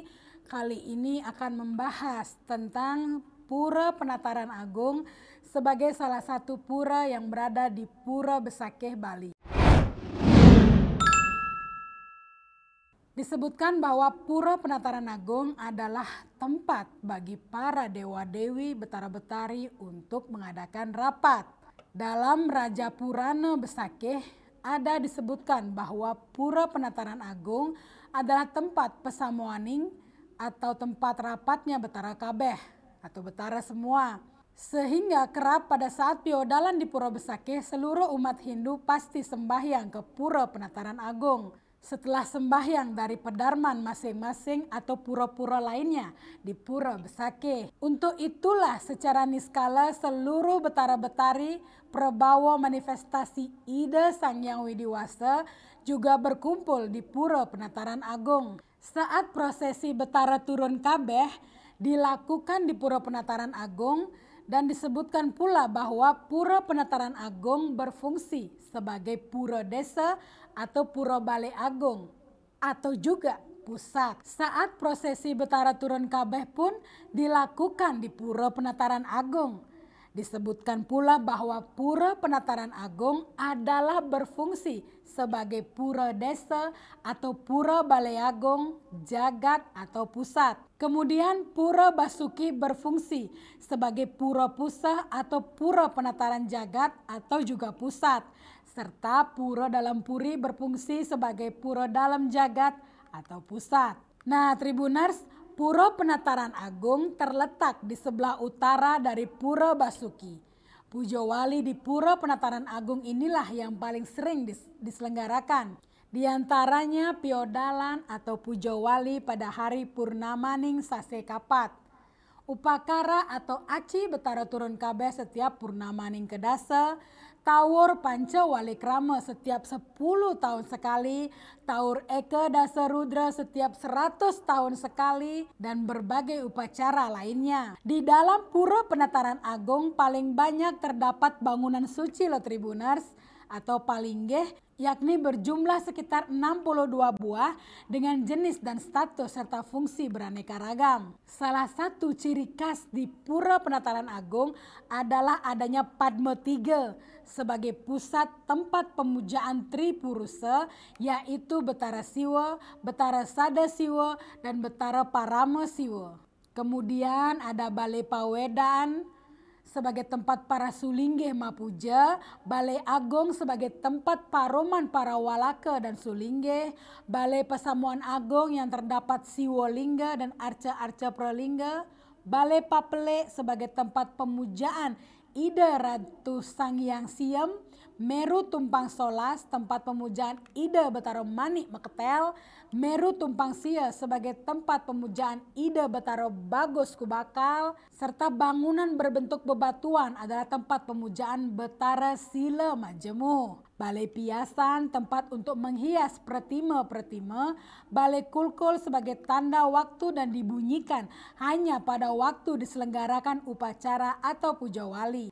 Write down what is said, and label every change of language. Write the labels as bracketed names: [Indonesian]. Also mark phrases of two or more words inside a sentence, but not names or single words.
[Indonesian] Kali ini akan membahas tentang Pura Penataran Agung sebagai salah satu pura yang berada di Pura Besakeh, Bali. Disebutkan bahwa Pura Penataran Agung adalah tempat bagi para dewa-dewi Betara-Betari untuk mengadakan rapat. Dalam Raja Purana Besakeh ada disebutkan bahwa Pura Penataran Agung adalah tempat pesamuaning atau tempat rapatnya Betara Kabeh atau Betara semua. Sehingga kerap pada saat piodalan di Pura Besakeh, seluruh umat Hindu pasti sembahyang ke Pura Penataran Agung. Setelah sembahyang dari pedarman masing-masing atau pura-pura lainnya di Pura Besakeh. Untuk itulah secara niskala seluruh Betara-Betari Prabawa manifestasi ide Sang Hyang Widiwasa juga berkumpul di Pura Penataran Agung. Saat prosesi Betara turun Kabeh dilakukan di Pura Penataran Agung, dan disebutkan pula bahwa Pura Penataran Agung berfungsi sebagai pura desa atau pura balai agung atau juga pusat. Saat prosesi Betara turun Kabeh pun dilakukan di Pura Penataran Agung. Disebutkan pula bahwa Pura Penataran Agung adalah berfungsi sebagai pura desa atau pura balai agung, jagat atau pusat. Kemudian Pura Basuki berfungsi sebagai pura pusat atau Pura Penataran Jagat atau juga pusat. Serta Pura Dalam Puri berfungsi sebagai pura dalam jagat atau pusat. Nah, Tribuners, Pura Penataran Agung terletak di sebelah utara dari Pura Basuki. Puja Wali di Pura Penataran Agung inilah yang paling sering diselenggarakan. Di antaranya piodalan atau puja wali pada hari Purnamaning Sase Kapat. Upakara atau aci Betara turun Kabeh setiap Purnamaning Kedasa. Taur Panca Walikrama setiap 10 tahun sekali, Taur Eka Dasa Rudra setiap 100 tahun sekali, dan berbagai upacara lainnya. Di dalam Pura Penataran Agung paling banyak terdapat bangunan suci loh Tribuners, atau palinggeh, yakni berjumlah sekitar 62 buah dengan jenis dan status serta fungsi beraneka ragam. Salah satu ciri khas di Pura Penataran Agung adalah adanya Padma 3 sebagai pusat tempat pemujaan Tripurusa, yaitu Betara Siwa, Betara Sada Siwa, dan Betara Parama Siwa. Kemudian ada Balai Pawedaan sebagai tempat para Sulinggeh Mapuja, Balai Agung sebagai tempat paroman para Walaka dan Sulinggeh, Balai Pesamuan Agung yang terdapat Siwolingga dan Arca-Arca Pralingga, Balai Papele sebagai tempat pemujaan Ida Ratu Sang Hyang Siem, Meru Tumpang Solas tempat pemujaan Ida Betara Manik Meketel, Meru Tumpang Sia sebagai tempat pemujaan Ida Betara Bagus Kubakal, serta bangunan berbentuk bebatuan adalah tempat pemujaan Betara Sila Majemu. Balai Piasan tempat untuk menghias pretima-pretima, Balai Kulkul sebagai tanda waktu dan dibunyikan hanya pada waktu diselenggarakan upacara atau puja wali.